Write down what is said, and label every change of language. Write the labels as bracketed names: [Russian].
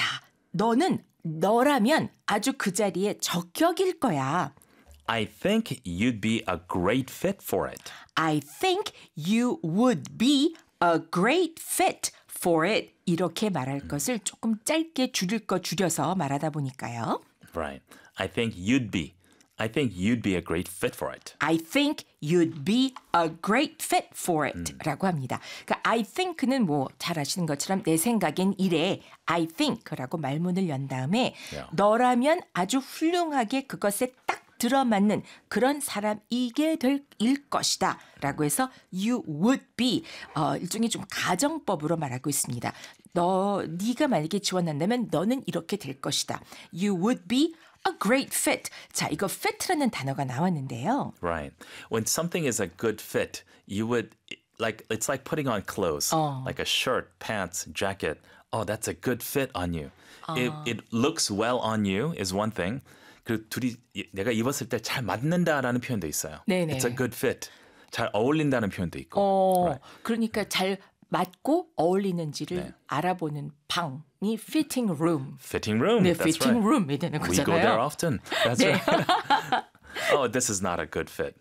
[Korean] 야, 너는 너라면 아주 그 자리에 적격일 거야. [English] I think you'd be a great fit for it. I think you would be a great fit for it. [Korean] 이렇게 말할 것을 조금 짧게 줄일 거 줄여서 말하다 보니까요. [English] Right. I think you'd be. I think you'd be a great fit for it. I think you'd be a great fit for it. [Korean] 라고 합니다. 그러니까 [English] I think [Korean] 는 뭐 잘 아시는 것처럼 내 생각엔 이래. [English] I think [Korean] 라고 말문을 연 다음에 [English] yeah. [Korean] 너라면 아주 훌륭하게 그것에 딱 들어맞는 그런 사람이게 될 것이다 라고 해서 [English] you would be [Korean] 일종의 좀 가정법으로 말하고 있습니다. 너 네가 만약에 지원한다면 너는 이렇게 될 것이다. [English] You would be a great fit. [Korean] 자, 이거 fit라는 단어가 나왔는데요. [English] Right. When something is a good fit, you would like it's like putting on clothes, like a shirt, pants, jacket. Oh, that's a good fit on you. It looks well on you is one thing. [Korean] 그리고 둘이 내가 입었을 때 잘 맞는다라는 표현도 있어요. 네네. [English] It's a good fit. [Korean] 잘 어울린다는 표현도 있고. [English] right. [Korean] 그러니까 잘 맞고 어울리는지를 네. 알아보는 방이 fitting room. [English] Fitting room. [Korean] 네, [English] That's fitting right. [Korean] room이 되는 거잖아요. [English] We go there often. That's [Korean] 네. [English] right. Oh, this is not a good fit.